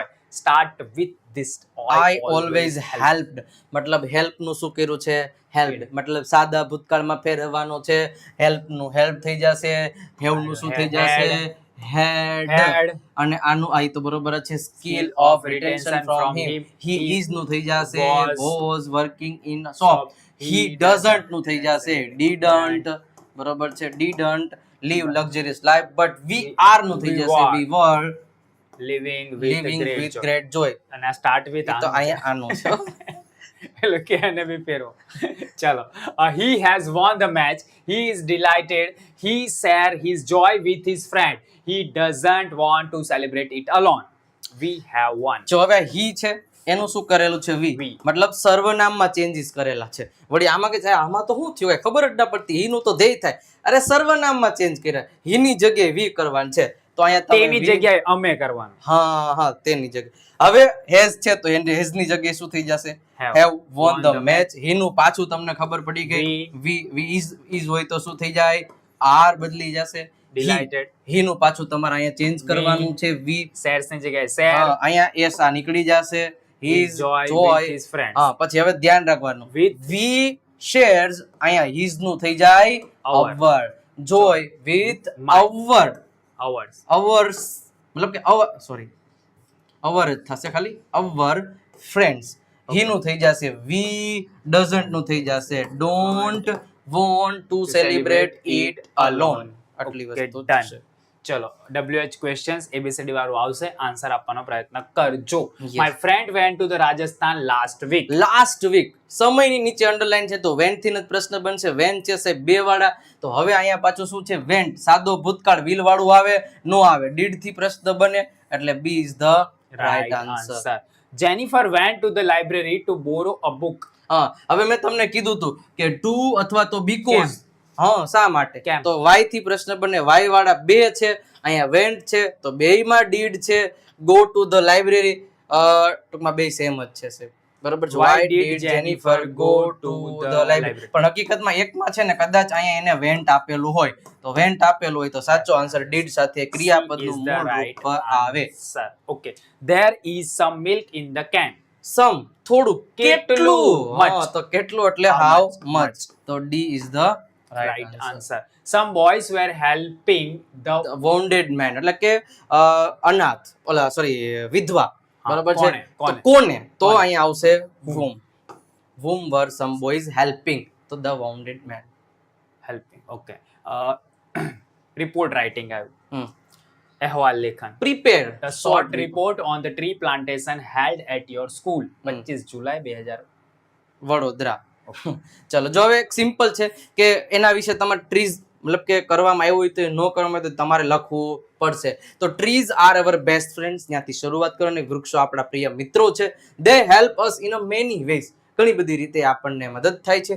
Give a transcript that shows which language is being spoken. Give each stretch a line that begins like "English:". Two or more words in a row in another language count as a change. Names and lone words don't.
English: Start with this. I always helped
Gujarati: મતલબ હેલ્પ નું શું કર્યું છે હેલ્પ મતલબ સાદા ભૂતકાળમાં ફેરવવાનો છે. હેલ્પ નું હેલ્પ થઈ જશે. હેવ નું શું થઈ જશે હેડ
English: Had.
Gujarati: અને આનું આ તો બરોબર જ છે
English: skill of retention from him. He is
Gujarati: નું થઈ જશે
English: was working in shop. He doesn't
Gujarati: નું થઈ જશે
English: ડીડન્ટ
Gujarati: બરોબર છે
English: didn't live luxurious life but we are
Gujarati: નું થઈ જશે
English: we were living with લિવિંગ great વિથ joy. Great joy.
Gujarati: અને આ
English: start with
Gujarati: તો આનું છે. અહીંયા આનું છે. એટલે કે એને બી ફેરવો. ચલો
English: he has won the match. He is delighted. He share his joy with his friend. He doesn't want to celebrate it alone. We have won.
Gujarati: જો હવે હી છે એનું શું કરેલું છે
English: We.
Gujarati: વી મતલબ સર્વનામમાં ચેન્જીસ કરેલા છે. વળી આમાં કે સાહેબ આમાં તો શું થયું હોય ખબર જ ના પડતી. હી નું તો ધ્યેય થાય અરે સર્વનામમાં ચેન્જ કર્યા હીની જગ્યાએ વી કરવાનું છે તો અહીંયા તમે તેની
English: we-
Gujarati: જગ્યાએ અમે કરવાનું. હા તેની જગ્યાએ હવે હેઝ છે તો એને હેઝ ની જગ્યાએ શું થઈ જશે
English: Have Have won won ધ the
Gujarati: મેચ. હીનું પાછું તમને ખબર પડી ગઈ
English: We. We is
Gujarati: હોય તો શું થઈ જાય આર બદલી જશે.
English: Delighted.
Gujarati: હીનું પાછું તમારે અહીંયા ચેન્જ કરવાનું છે વી. shares ની જગ્યાએ share. અહીંયા એસ આ નીકળી જશે
English: His his joy joy with his friends.
Gujarati: હા પછી હવે ધ્યાન રાખવાનું
English: With. we shares
Gujarati: અહીંયા his નું થઈ જાય
English: Our. our joy with My. ours Hours.
Gujarati: મતલબ કે સોરી our જ થશે ખાલી
English: our friends. he
Gujarati: નું થઈ જશે
English: we doesn't
Gujarati: નું થઈ જશે
English: don't want to celebrate it alone.
Gujarati: આટલી
English: Okay,
Gujarati: વસ્તુ
English: done.
Gujarati: થશે. ચલો
English: WH questions
Gujarati: ABCD વાળું આવશે, આન્સર આપવાનો પ્રયત્ન કરજો.
English: Yes. My friend went to the Rajasthan last week. last week
Gujarati: સમયની નીચે અંડરલાઈન છે તો વેન્ટ થી જ પ્રશ્ન બનશે. વેન છે સાહેબ બે વાળા તો હવે અહીંયા પાછું શું છે વેન્ટ સાદો ભૂતકાળ વિલ વાળું આવે નો આવે ડીડ થી પ્રશ્ન બને એટલે
English: B is the right answer. Jennifer went to the library to borrow a book.
Gujarati: હા હવે મેં તમને કીધું હતું કે ટુ અથવા તો બીકોઝ હા શા માટે કેમ? તો વાય થી પ્રશ્ન બને વાય વાળા બે છે અહીંયા વેન્ટ છે તો બેયમાં ડીડ છે.
English: go to the library
Gujarati: ટૂંકમાં બે સેમ જ છે સાહેબ બરોબર છે.
English: Why વાય did ડીડ Jennifer Jennifer go to the library library?
Gujarati: પણ હકીકતમાં એકમાં છે ને કદાચ અહીંયા એને વેન્ટ આપેલું હોય તો વેન્ટ આપેલું હોય તો સાચો આન્સર ડીડ સાથે
English: Is
Gujarati: ક્રિયાપદનું
English: the
Gujarati: મૂળ
English: right
Gujarati: રૂપ આવે.
English: answer. Okay. There is some milk in the can.
Gujarati: સમ થોડું કેટલું? કેટલું
English: Much.
Gujarati: તો કેટલું એટલે
English: How હાઉ much? મચ તો D is the Right answer. Some boys were helping the wounded man
Gujarati: એટલે કે અનાથ ઓલા સોરી વિધવા હા, બરાબર છે કોને? તો કોને તો કોને? અહીંયા આવશે
English: whom were some boys helping તો the wounded man. helping. Okay. Report writing આવ્યું.
Gujarati: અહેવાલ લેખન.
English: prepare A short report on the tree plantation held at your school.
Gujarati: 25 જુલાઈ 2000. વડોદરા. ચલો જો હવે એક સિમ્પલ છે કે એના વિશે તમારે ટ્રીઝ મતલબ કે કરવામાં આવ્યું હોય તો ન કરવામાં હોય તો તમારે લખવું પડશે. તો
English: Trees are our best friends
Gujarati: ત્યાંથી શરૂઆત કરવાની. વૃક્ષો આપણા પ્રિય મિત્રો છે.
English: They help us in a many ways
Gujarati: ઘણી બધી રીતે આપણને મદદ થાય છે.